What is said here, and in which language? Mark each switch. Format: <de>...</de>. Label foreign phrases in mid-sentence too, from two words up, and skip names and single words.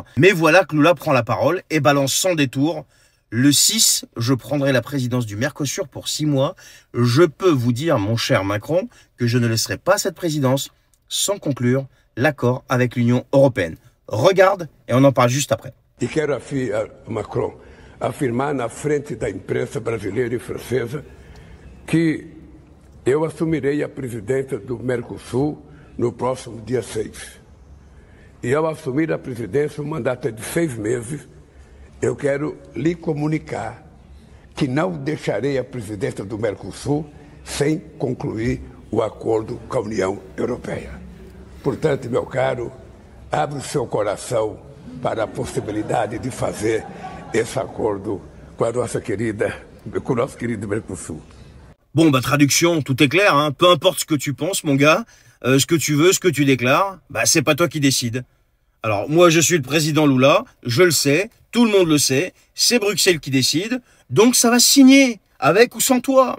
<fr>Mais voilà que Lula prend la parole et balance sans détour. Le 6, je prendrai la présidence du Mercosur pour 6 mois. Je peux vous dire, mon cher Macron, que je ne laisserai pas cette présidence sans conclure l'accord avec l'Union Européenne. Regarde et on en parle juste après.</fr> <pt>E quero, Macron, afirmar na frente da imprensa brasileira e francesa que eu assumirei a presidência do Mercosul no próximo dia 6. E ao assumir a presidência, o mandato é de 6 meses, eu quero lhe comunicar que não deixarei a presidência do Mercosul sem concluir o acordo com a União Europeia. Portanto, meu caro, abre o seu coração para a possibilidade de fazer esse acordo com o nosso querido Mercosul.</pt> <fr>Bon, bah traduction, tout est clair, hein. Peu importe ce que tu penses, mon gars, ce que tu veux, ce que tu déclares, bah c'est pas toi qui décides. Alors, moi, je suis le président Lula, je le sais, tout le monde le sait, c'est Bruxelles qui décide, donc ça va signer, avec ou sans toi.</fr>